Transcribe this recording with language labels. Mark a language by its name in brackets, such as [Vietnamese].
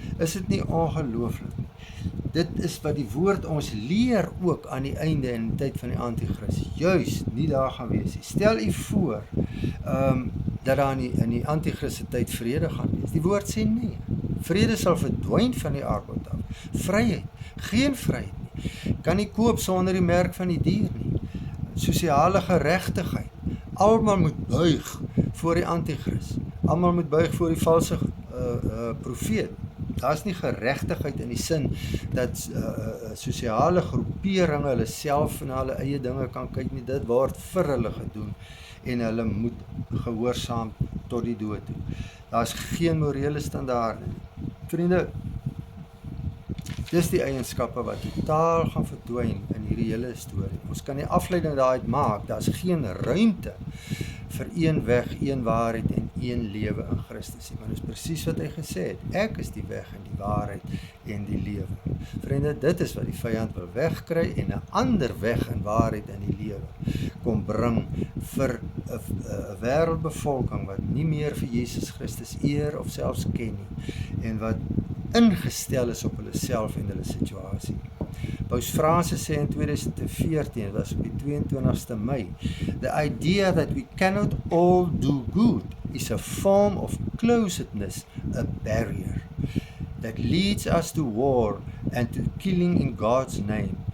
[Afrikaans] Is dit nie ongelooflik nie? Dit is wat die woord ons leer ook aan die einde en die tyd van die Antichrist, juis nie daar gaan wees nie. Stel u voor, dat daar in die Antichrist tyd vrede gaan wees. Die woord sê nee. Vrede sal verdwyn van die aardbod af. Vryheid, geen vryheid nie. Kan nie koop sonder die merk van die dier nie. Sosiale geregtigheid. Almal moet buig voor die Antichrist. Almal moet buig voor die valse profeet. Daar is nie geregtigheid in die sin dat sosiale groeperinge hulle self en hulle eie dinge kan kyk nie. Dit word vir hulle gedoen en hulle moet gehoorsaam tot die dood toe. Daar is geen morele standaarde nie. Vriende, dis die eienskappe wat totaal gaan verdwyn in hierdie hele storie. Ons kan die afleiding daaruit maak, daar is geen ruimte vir een weg, een waarheid en een lewe in Christus. Maar dit is presies wat hy gesê het. Ek is die weg en die waarheid en die lewe. Vriende, dit is wat die vyand wil wegkry en 'n ander weg en waarheid in die lewe kom bring vir 'n wêreldbevolking wat nie meer vir Jesus Christus eer of selfs ken nie en wat ingestel is op hulle self en hulle situasie. Paus Fransis sê in 2014, dit was op die 22ste Mei, [English] the idea that we cannot all do good is a form of closedness, a barrier that leads us to war and to killing in God's name.